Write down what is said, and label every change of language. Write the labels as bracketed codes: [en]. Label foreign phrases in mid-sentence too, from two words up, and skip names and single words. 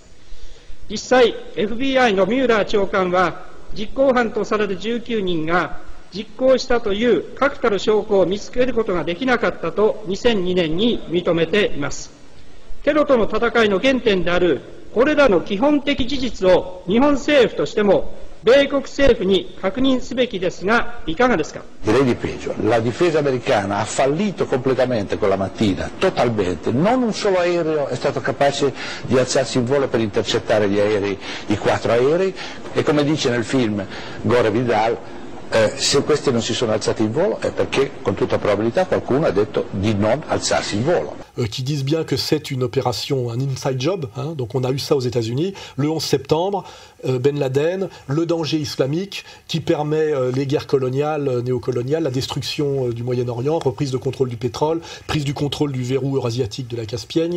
[ja] 実際 FBI のミューラー長官は実行犯とされる19人が実行したという確たる証拠を見つけることができなかったと2002年に認めています。テロとの戦いの原点であるこれらの基本的事実を日本政府としても米国政府に確認すべきですが、いかがですか。 [it] Direi di peggio, la difesa americana ha fallito completamente quella mattina, totalmente, non un solo aereo è stato capace di alzarsi in volo per intercettare gli aerei, i 4 aerei, e come dice nel film Gore Vidal, se questi non si sono alzati in volo è perché con tutta probabilità qualcuno ha detto di non alzarsi in volo. [fr] Qui disent bien que c'est une opération, un [en] inside job, [fr] hein, donc on a eu ça aux États-Unis, le 11 septembre, Ben Laden, le danger islamique qui permet les guerres coloniales, néocoloniales, la destruction du Moyen-Orient, reprise de contrôle du pétrole, prise du contrôle du verrou eurasiatique de la Caspienne.